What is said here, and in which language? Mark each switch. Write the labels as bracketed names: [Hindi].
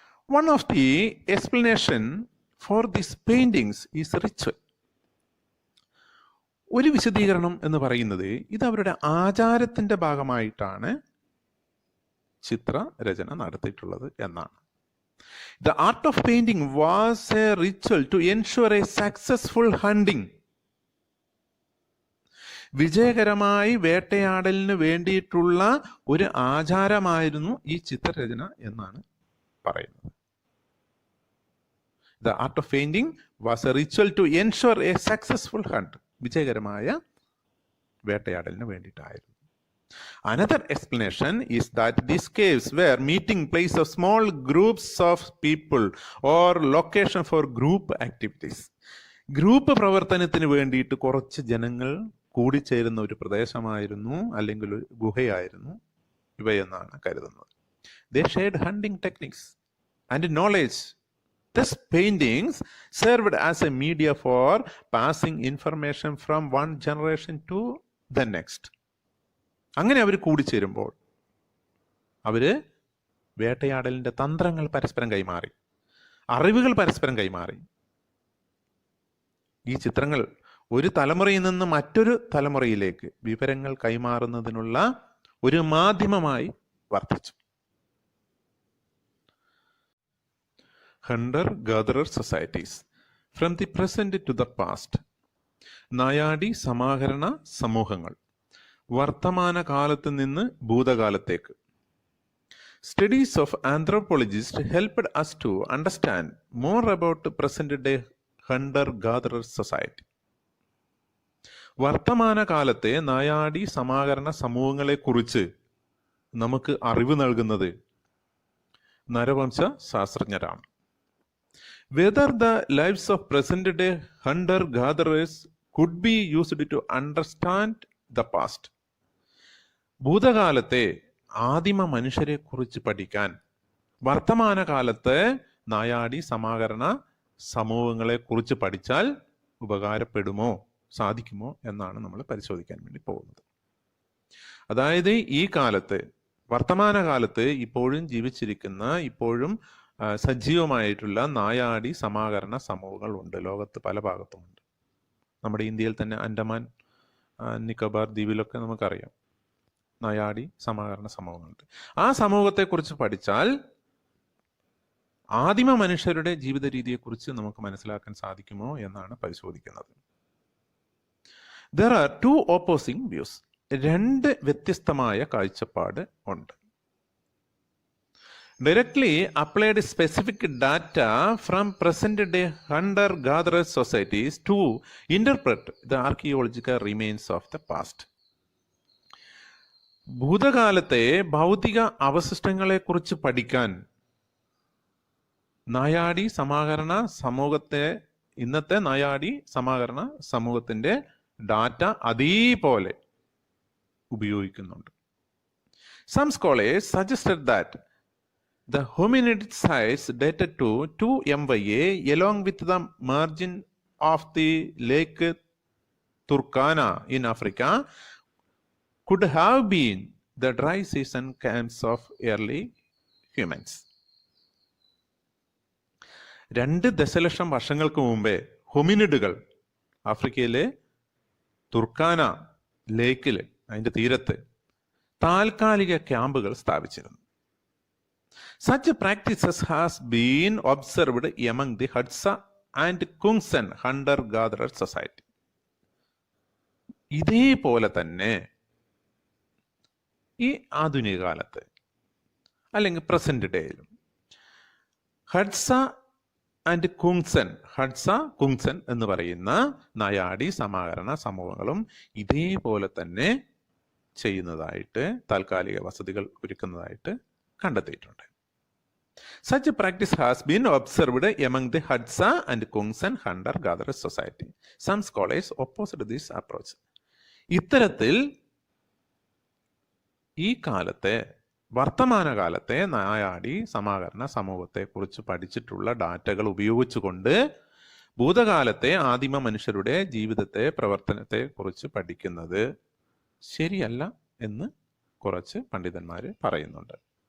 [English] One of the explanation for these paintings is ritual. [Malayalam] ഒരു വിശദീകരണം എന്ന് പറയുന്നത് ഇത് അവരുടെ ആചാരത്തിന്റെ ഭാഗമായിട്ടാണ് ചിത്രരചന നടത്തിയിട്ടുള്ളത് എന്നാണ്. [English] The art of painting was a ritual to ensure a successful hunting. [Malayalam] വിജയകരമായി വേട്ടയാടലിന് വേണ്ടിയിട്ടുള്ള ഒരു ആചാരമായിരുന്നു ഈ ചിത്രരചന എന്നാണ് പറയുന്നത്. [English] The art of painting was a ritual to ensure a successful hunt. [Malayalam] വിജയകരമായ വേട്ടയാടലിന് വേണ്ടിയിട്ടായിരുന്നു. [English] Another explanation is that these caves were meeting place of small groups of people or location for group activities. [Malayalam] Group പ്രവർത്തനത്തിന് വേണ്ടിയിട്ട് കുറച്ച് ജനങ്ങൾ കൂടിച്ചേരുന്ന ഒരു പ്രദേശമായിരുന്നു അല്ലെങ്കിൽ ഒരു ഗുഹയായിരുന്നു ഇവയെന്നാണ് കരുതുന്നത്. [English] They shared hunting techniques and knowledge. These paintings served as a media for passing information from one generation to the next. [Malayalam] അങ്ങനെ അവർ കൂടിച്ചേരുമ്പോൾ അവര് വേട്ടയാടലിന്റെ തന്ത്രങ്ങൾ പരസ്പരം കൈമാറി, അറിവുകൾ പരസ്പരം കൈമാറി. ഈ ചിത്രങ്ങൾ ഒരു തലമുറയിൽ നിന്ന് മറ്റൊരു തലമുറയിലേക്ക് വിവരങ്ങൾ കൈമാറുന്നതിനുള്ള ഒരു മാധ്യമമായി വർദ്ധിച്ചു. [English] Hunter gatherer societies from the present to the past. [Malayalam] നായാടി സമാഹരണ സമൂഹങ്ങൾ വർത്തമാന കാലത്ത് നിന്ന് ഭൂതകാലത്തേക്ക്. [English] Studies of anthropologists helped us to understand more about present-day hunter-gatherer society. [Malayalam] വർത്തമാന കാലത്തെ നായാടി സമാഹരണ സമൂഹങ്ങളെക്കുറിച്ച് നമുക്ക് അറിവ് നൽകുന്നത് നരവംശ ശാസ്ത്രജ്ഞരാണ്. [English] Whether the lives of present-day hunter-gatherers could be used to understand the past. [Malayalam] ഭൂതകാലത്തെ ആദിമ മനുഷ്യരെ കുറിച്ച് പഠിക്കാൻ വർത്തമാനകാലത്ത് നായാടി സമാഹരണ സമൂഹങ്ങളെ കുറിച്ച് പഠിച്ചാൽ ഉപകാരപ്പെടുമോ, സാധിക്കുമോ എന്നാണ് നമ്മൾ പരിശോധിക്കാൻ വേണ്ടി പോകുന്നത്. അതായത് ഈ കാലത്ത്, വർത്തമാനകാലത്ത് ഇപ്പോഴും ജീവിച്ചിരിക്കുന്ന, ഇപ്പോഴും സജീവമായിട്ടുള്ള നായാടി സമാഹരണ സമൂഹങ്ങൾ ഉണ്ട്. ലോകത്ത് പല ഭാഗത്തുമുണ്ട്. നമ്മുടെ ഇന്ത്യയിൽ തന്നെ അൻഡമാൻ നിക്കോബാർ ദ്വീപിലൊക്കെ നമുക്കറിയാം നായാടി സമാഹരണ സമൂഹങ്ങളുണ്ട്. ആ സമൂഹത്തെക്കുറിച്ച് പഠിച്ചാൽ ആദിമ മനുഷ്യരുടെ ജീവിത രീതിയെക്കുറിച്ച് നമുക്ക് മനസ്സിലാക്കാൻ സാധിക്കുമോ എന്നാണ് പരിശോധിക്കുന്നത്. [English] There are two opposing views. [Malayalam] രണ്ട് വ്യത്യസ്തമായ കാഴ്ചപ്പാട് ഉണ്ട്. [English] Directly applied specific data from present day hunter-gatherer societies to interpret the archaeological remains of the past. [Malayalam] ഭൂതകാലത്തെ ഭൗതിക അവശിഷ്ടങ്ങളെക്കുറിച്ച് പഠിക്കാൻ നായാടി സമാഹരണ സമൂഹത്തെ, ഇന്നത്തെ നായാടി സമാഹരണ സമൂഹത്തിന്റെ ഡാറ്റ അതേപോലെ ഉപയോഗിക്കുന്നുണ്ട്. [English] Some scholars suggested that the hominid sites dated to 2 MYA along with the margin of the Lake Turkana in Africa could have been the dry season camps of early humans. [Malayalam] 2 ദശലക്ഷം വർഷങ്ങൾക്ക് മുമ്പേ ഹൊമിനിഡുകൾ ആഫ്രിക്കയിലെ Turkana ലേക്കിൽ, അതിന്റെ തീരത്ത് താൽക്കാലിക ക്യാമ്പുകൾ സ്ഥാപിച്ചിരുന്നു. [English] Such practices has been observed among the Hadza and Kungsan hunter-gatherer society. [Malayalam] ഇതേപോലെ തന്നെ ഈ ആധുനിക കാലത്ത് അല്ലെങ്കിൽ പ്രസന്റ് ഡേയിലും ഹഡ്സ ആൻഡ് കുങ്സൻ, ഹഡ്സ കുങ്സൻ എന്ന് പറയുന്ന നായാടി സമാഹരണ സമൂഹങ്ങളും ഇതേപോലെ തന്നെ ചെയ്യുന്നതായിട്ട്, താൽക്കാലിക വസതികൾ ഒരുക്കുന്നതായിട്ട് കണ്ടെത്തിയിട്ടുണ്ട്. [English] Such a practice has been observed among the Hadza and Kungsan hunter-gatherer society. Some scholars opposed this approach. [Malayalam] ഇത്തരത്തിൽ ഈ കാലത്തെ, വർത്തമാനകാലത്തെ നായാടി സമാഹരണ സമൂഹത്തെ കുറിച്ച് പഠിച്ചിട്ടുള്ള ഡാറ്റകൾ ഉപയോഗിച്ചുകൊണ്ട് ഭൂതകാലത്തെ ആദിമ മനുഷ്യരുടെ ജീവിതത്തെ, പ്രവർത്തനത്തെ കുറിച്ച് പഠിക്കുന്നത് ശരിയല്ല എന്ന് കുറച്ച് പണ്ഡിതന്മാർ പറയുന്നുണ്ട്.